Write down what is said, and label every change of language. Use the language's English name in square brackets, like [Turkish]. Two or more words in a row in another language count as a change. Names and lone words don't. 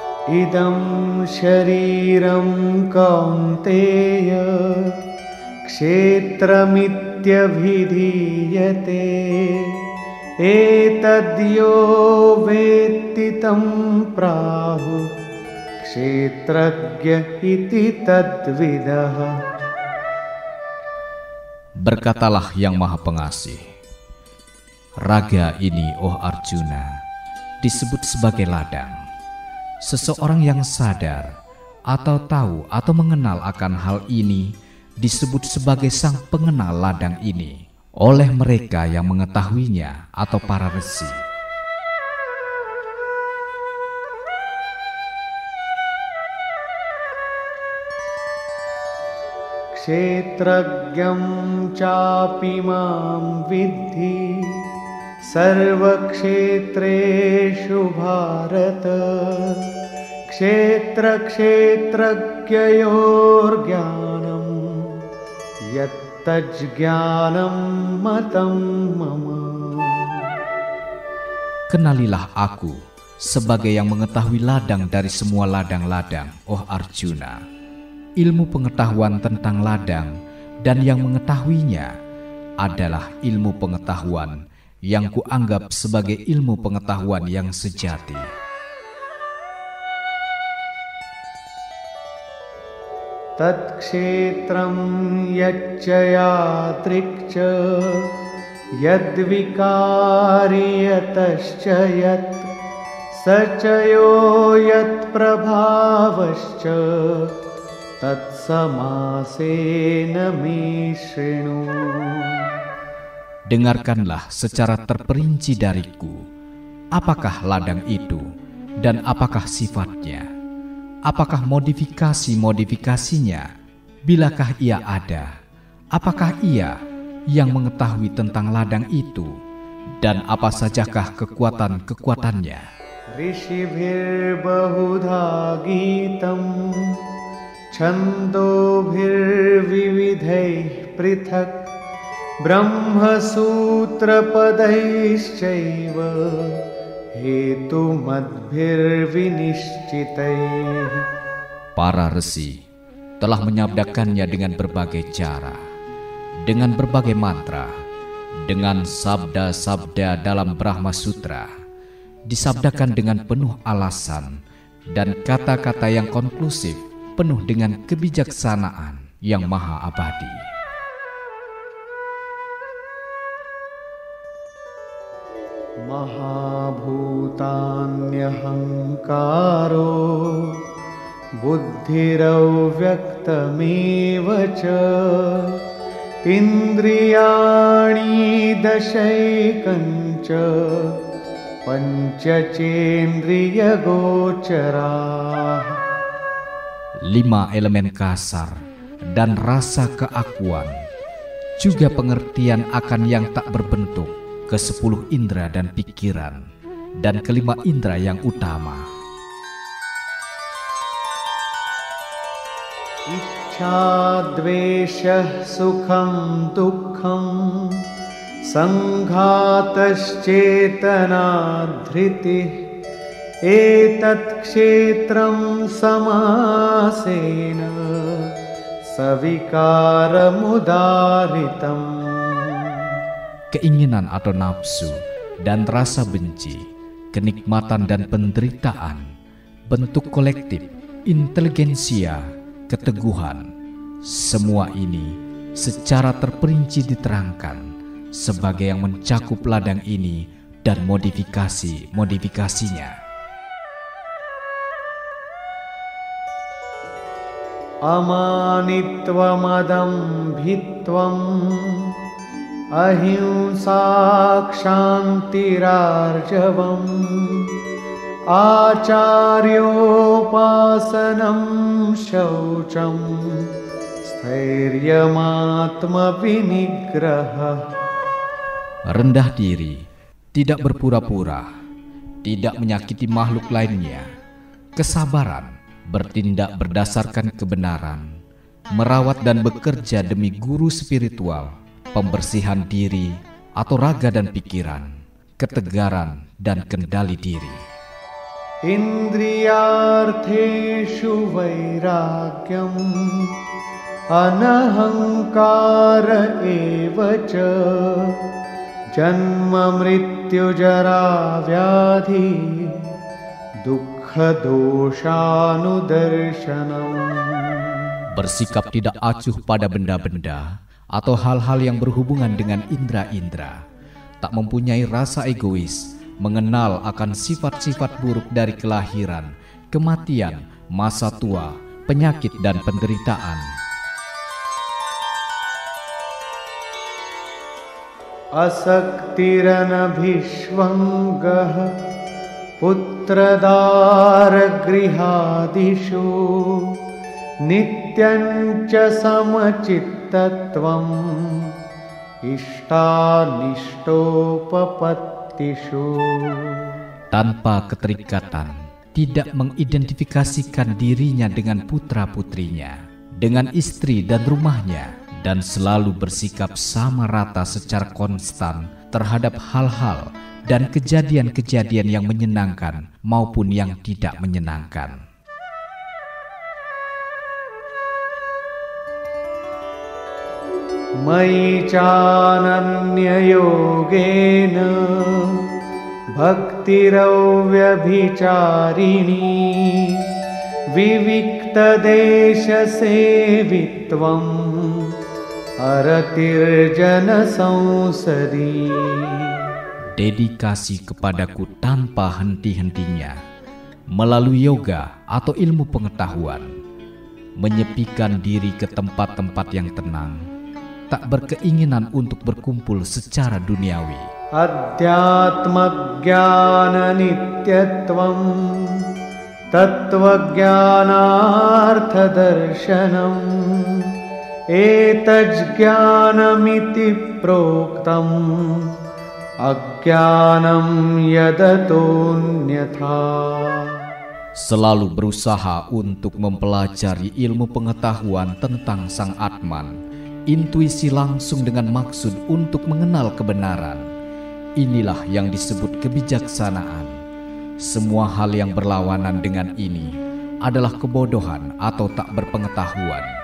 [Sanskrit] इदं शरीरं कौन्तेय क्षेत्रमित्यभिधीयते एतद्यो वेत्ति तं प्राहुः क्षेत्रज्ञ इति तद्विदः. [Indonesian] Berkatalah Yang Maha Pengasih, raga ini, oh Arjuna, disebut sebagai ladang. Seseorang yang sadar atau tahu atau mengenal akan hal ini disebut sebagai sang pengenal ladang ini oleh mereka yang mengetahuinya atau para resi. [Sanskrit] क्षेत्रज्ञं चापि मां विद्धि सर्वक्षेत्रेषु भारत क्षेत्र क्षेत्रज्ञयोर्ज्ञानं यत्तज्ज्ञानं मतं मम. [Indonesian] Kenalilah aku sebagai yang mengetahui ladang dari semua ladang-ladang, oh Arjuna. Ilmu pengetahuan tentang ladang dan yang mengetahuinya adalah ilmu pengetahuan yang kuanggap sebagai ilmu pengetahuan yang sejati. [Sanskrit] तत् क्षेत्रं यच्च यादृक्च यद्विकारि यतश्च यत् स च यो यत् प्रभावश्च तत् समासेन मे शृणु. [Indonesian] Dengarkanlah secara terperinci dariku, apakah ladang itu dan apakah sifatnya, apakah modifikasinya, bilakah ia ada, apakah ia yang mengetahui tentang ladang itu, dan apa sajakah kekuatan-kekuatannya. [Sanskrit] ऋषिभिर्बहुधा गीतं छन्दोभिर्विविधैः पृथक् ब्रह्म सूत्र पदैश्चैव हेतु मद्भिर्विनिश्चितैः. [Indonesian] Para resi telah menyabdakannya dengan berbagai cara, dengan berbagai mantra, dengan sabda-sabda dalam Brahma Sutra, disabdakan dengan penuh alasan dan kata-kata yang konklusif, penuh dengan kebijaksanaan yang maha abadi. [Sanskrit] महाभूतान्यहङ्कारो बुद्धिरव्यक्तमेव च इन्द्रियाणि दशैकं च पञ्च चेन्द्रिय गोचराः. [Indonesian] 5 elemen kasar dan rasa keakuan, juga pengertian akan yang tak berbentuk, ke-10 indera dan pikiran, dan ke-5 indera yang utama. [Sanskrit] इच्छा द्वेषः सुखं दुःखं सङ्घातश्चेतना धृतिः एतत् क्षेत्रं समासेन सविकारमुदाहृतम्. [Indonesian] Keinginan atau nafsu dan rasa benci, kenikmatan dan penderitaan, bentuk kolektif, inteligensia, keteguhan, semua ini secara terperinci diterangkan sebagai yang mencakup ladang ini dan modifikasinya. [Sanskrit] अमानित्वम् अदम्भित्वम् अहिंसा क्षान्तिरार्जवम् आचार्योपासनं शौचं स्थैर्यमात्म विनिग्रहः. [Indonesian] Rendah diri, tidak berpura-pura, tidak menyakiti makhluk lainnya, kesabaran, bertindak berdasarkan kebenaran, merawat dan bekerja demi guru spiritual, pembersihan diri atau raga dan pikiran, ketegaran dan kendali diri. [Sanskrit] इन्द्रियार्थेषु वैराग्यम् अनहङ्कार एव च जन्म मृत्युजरा व्याधि दुःखदोषानुदर्शनम्. [Indonesian] Bersikap tidak acuh pada benda-benda atau hal-hal yang berhubungan dengan indera-indera, tak mempunyai rasa egois, mengenal akan sifat-sifat buruk dari kelahiran, kematian, masa tua, penyakit dan penderitaan. [Sanskrit] असक्तिरनभिष्वङ्गः पुत्रदारगृहादिषु नित्यं च समचित्तत्वम् इष्टानिष्टोपपत्तिषु. [Indonesian] Tanpa keterikatan, tidak mengidentifikasikan dirinya dengan putra-putrinya, dengan istri dan rumahnya, dan selalu bersikap sama rata secara konstan terhadap hal-hal dan kejadian-kejadian yang menyenangkan maupun yang tidak menyenangkan. [Sanskrit] मयि चानन्ययोगेन भक्तिरव्यभिचारिणी विविक्तदेशसेवित्वम् अरतिर्जनसंसदि. [Indonesian] Dedikasi kepadaku tanpa henti-hentinya melalui yoga atau ilmu pengetahuan, menyepikan diri ke tempat-tempat yang tenang, tak berkeinginan untuk berkumpul secara duniawi. [Sanskrit] अध्यात्मज्ञाननित्यत्वं तत्त्वज्ञानार्थदर्शनम् एतज्ज्ञानमिति प्रोक्तम् अज्ञानं यदतोऽन्यथा. [Indonesian] Selalu berusaha untuk mempelajari ilmu pengetahuan tentang Sang Atman, intuisi langsung dengan maksud untuk mengenal kebenaran. Inilah yang disebut kebijaksanaan. Semua hal yang berlawanan dengan ini adalah kebodohan atau tak berpengetahuan.